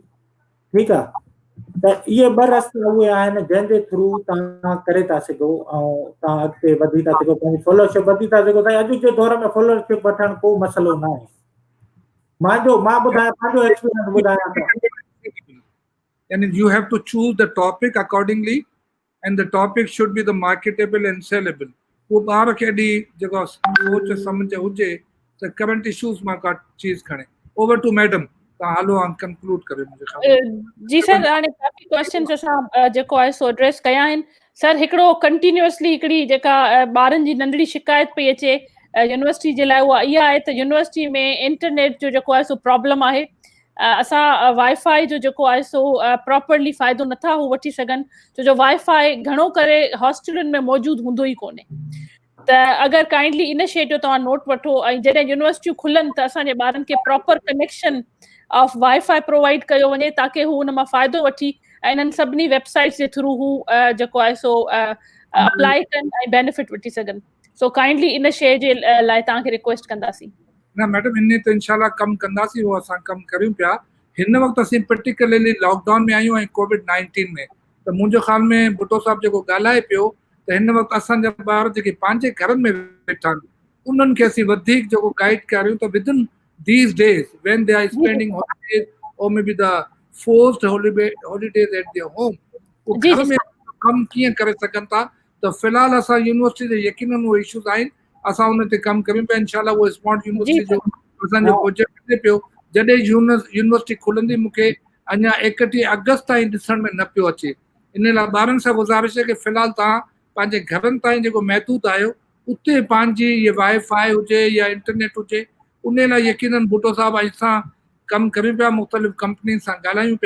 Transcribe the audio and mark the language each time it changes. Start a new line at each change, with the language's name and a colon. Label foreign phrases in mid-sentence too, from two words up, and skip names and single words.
Sindhi: ठीकु आहे। त इहे ॿ रस्ता उहे आहिनि जंहिंजे थ्रू तव्हां करे था सघो, ऐं तव्हां अॻिते वधी था सघो, पंहिंजी फॉलोअरशिप वधी था सघो। त अॼु जे दौर में फॉलोअरशिप वठणु को मसइलो न आहे। मां ॿुधायां, पंहिंजो एक्सपीरियंस ॿुधायां त
English: And you have to choose the topic accordingly, and the topic should be the marketable and sellable.
Sindhi: वो ॿार खे ॾी जेको सोच सम्झ हुजे त
English: current issues
Sindhi: मां का चीज़ खणे।
English: over to madam,
Sindhi: तव्हां हलो कंक्लूड करियो मुंहिंजे जी सर, हाणे काफ़ी क्वेश्चन्स असां जेको आहे सो एड्रेस कया आहिनि। सर, हिकिड़ो कंटिन्यूअसली हिकिड़ी जेका ॿारनि जी नंढड़ी शिकायत पई अचे यूनिवर्सिटी जे लाइ, उहा इहा आहे त यूनिवर्सिटी में इंटरनेट जो जेको आहे सो प्रॉब्लम आहे। असां वाईफाई जो जेको आहे सो प्रॉपरली फ़ाइदो नथा हू वठी सघनि, छो जो वाईफाई घणो करे हॉस्टलुनि में मौजूदु हूंदो ई कोन्हे। त अगरि
English: kindly initiative
Sindhi: तव्हां नोट वठो, ऐं जॾहिं यूनिवर्सिटियूं खुलनि त असांजे ॿारनि खे
English: proper connection of WiFi provide
Sindhi: कयो वञे, ताकी हू हुन मां फ़ाइदो वठी ऐं इन्हनि सभिनी वेबसाइट्स जे थ्रू हू जेको आहे सो अप्लाई कनि ऐं बेनिफिट वठी सघनि।
English: so kindly
Sindhi: इन शइ जे लाइ तव्हांखे रिक्वेस्ट कंदासीं। न मैडम, इन ते इंशाल्लाह कमु कंदासीं, उहो असां कमु करियूं पिया। हिन वक़्तु असीं पर्टिकुलरली लॉकडाउन में आहियूं ऐं कोविड-19 में, त मुंहिंजो ख़्याल में भुट्टो साहब जेको ॻाल्हाए पियो, त हिन वक़्तु असांजा ॿार जेके पंहिंजे घरनि में वेठा आहिनि, उन्हनि खे असीं वधीक जेको गाइड करियूं त
English: within these days when they are spending holidays or maybe the forced holidays at their home,
Sindhi: वो जी घर जी में कमु कीअं करे सघनि था। त फ़िलहाल असां यूनिवर्सिटी जे यकीनन उहे इशूज़ आहिनि, असां उन ते कमु करियूं पिया। इंशाल्लाह उहो स्मार्ट जी यूनिवर्सिटी सर। जो असांजो प्रोजेक्ट हले पियो। जॾहिं यूनिवर्सिटी खुलंदी, मूंखे अञा 31 अगस्त ताईं ॾिसण में न पियो अचे। इन लाइ ॿारनि सां गुज़ारिश आहे कि फ़िलहाल तव्हां पंहिंजे घरनि ताईं जेको महदूद आहियो, उते पंहिंजी इहे वाईफाई हुजे या इंटरनेट हुजे, उन लाइ यकीनन भुट्टो साहब असां कमु करियूं पिया, मुख़्तलिफ़ कंपनी सां ॻाल्हायूं पिया।